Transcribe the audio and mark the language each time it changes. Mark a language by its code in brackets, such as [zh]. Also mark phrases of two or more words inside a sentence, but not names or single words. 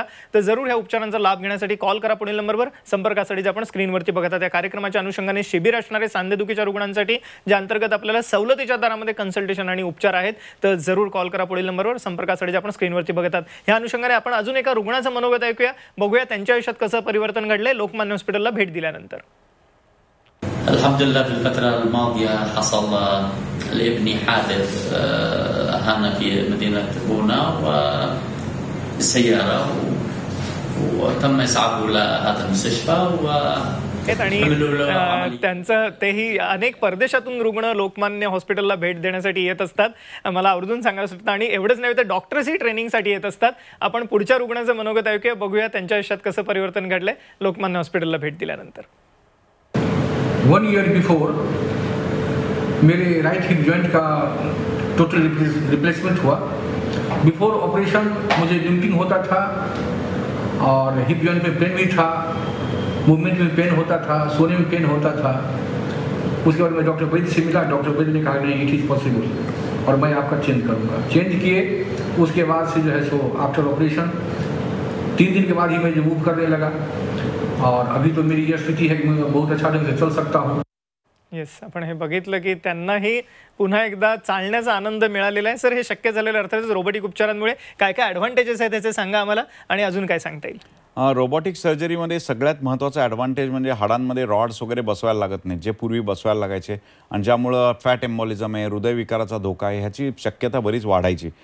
[mr] तर जरूर ह्या उपचारांचा लाभ घेण्यासाठी कॉल करा पुढील नंबरवर. संपर्कासाठी जे आपण स्क्रीनवरती बघतात त्या कार्यक्रमाच्या अनुषंगाने शिबिर असणारे सांधेदुखीच्या रुग्णांसाठी, ज्या अंतर्गत आपल्याला सवलतीच्या दरामध्ये कन्सल्टेशन आणि उपचार आहेत. तर जरूर कॉल करा पुढील नंबरवर. संपर्कासाठी जे आपण स्क्रीनवरती बघतात ह्या अनुषंगाने आपण अजून एका रुग्णाचं मनोगत ऐकूया, बघूया त्यांच्या आयुष्यात कसं परिवर्तन घडलंय लोकमान्य हॉस्पिटलला भेट दिल्यानंतर. [ar] الحمد لله في الفترة الماضية حصل لابني حادث هنا في مدينة بونا بالسيارة وتم إسعافه إلى هذا المستشفى [mr] आणि त्यांचं तेही अनेक परदेशातून रुग्ण लोकमान्य हॉस्पिटलला भेट देण्यासाठी येत असतात. मला आवर्जून सांगायचं होतं आणि एवढंच नव्हे तर डॉक्टर्सही ट्रेनिंगसाठी येत असतात. आपण पुढच्या रुग्णाचं मनोगत ऐकूया, बघूया त्यांच्या आयुष्यात कसं परिवर्तन घडलंय लोकमान्य हॉस्पिटलला भेट दिल्यानंतर. [en] 1 year before [hi] मेरे [en] right hip joint [hi] का [en] total replacement [hi] हुआ. [en] before operation [hi] मुझे लिम्पिंग होता था और [en] hip joint [hi] में पेन भी था, मूवमेंट में पेन होता था, सोने में पेन होता था. उसके बाद मैं डॉक्टर वैद्य से मिला. डॉक्टर वैद्य ने कहा नहीं, [en] it is possible [hi] और मैं आपका चेंज करूँगा. चेंज किए. उसके बाद से जो है सो [en] after operation [hi] 3 दिन के बाद ही मैं जो मूव करने लगा और अभी तो मेरी यह स्थिति है कि मैं बहुत अच्छा ढंग से चल सकता हूँ. [mr] येस, आपण हे बघितलं की त्यांनाही पुन्हा एकदा चालण्याचा आनंद मिळालेला आहे. सर, हे शक्य झालेलं अर्थातच रोबोटिक उपचारांमुळे काय काय ॲडव्हान्टेजेस आहेत त्याचे सांगा आम्हाला आणि अजून काय सांगता येईल. रोबोटिक सर्जरीमध्ये सगळ्यात महत्त्वाचा ॲडव्हान्टेज म्हणजे हाडांमध्ये रॉड्स वगैरे बसवायला लागत नाही, जे पूर्वी बसवायला लागायचे आणि ज्यामुळं [en] fat embolism [mr] आहे, हृदयविकाराचा धोका आहे, ह्याची शक्यता बरीच वाढायची.